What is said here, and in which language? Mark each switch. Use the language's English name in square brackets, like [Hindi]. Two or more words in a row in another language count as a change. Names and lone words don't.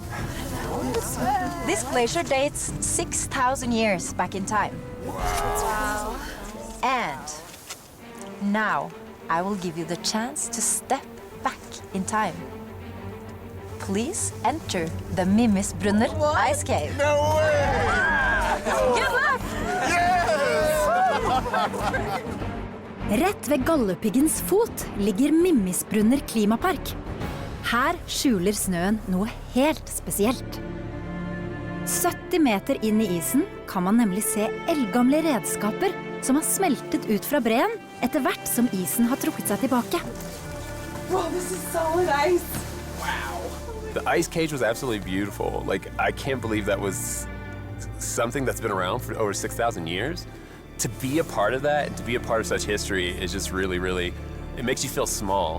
[English] This glacier dates 6,000 years back in time. Wow. And now I will give you the chance to step back in time. Please enter the Mimmisbrunner Ice Cave. No way! Good luck! [Norwegian] Rett ved Galdhøpiggens fot ligger Mimmisbrunner klimapark. Her skjuler snøen noe helt spesielt. 70 meter inn I isen kan man nemlig se eldgamle redskaper som har smeltet ut fra breen etter hvert som isen har trukket seg tilbake. [English] Wow, this is solid ice. The ice cage was absolutely beautiful. Like, I can't believe that was something that's been around for over 6,000 years. To be a part of that and to be a part of such history is just really, really, it makes you feel small.